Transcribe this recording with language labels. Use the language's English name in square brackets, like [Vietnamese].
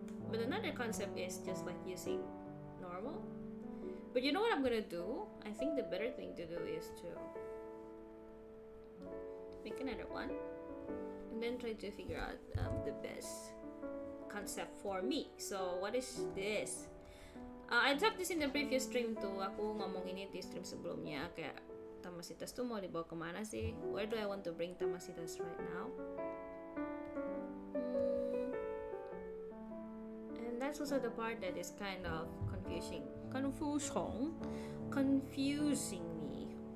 [English] But another concept is just like using normal. But you know what I'm gonna do? I think the better thing to do is to make another one and then try to figure out the best concept for me. So what is this? I talked this in the previous stream tuh. [Indonesian] Aku ngomong ini di stream sebelumnya, kayak Tamasitas tuh mau dibawa kemana sih? [English] Where do I want to bring Tamasitas right now? And that's also the part that is kind of confusing me.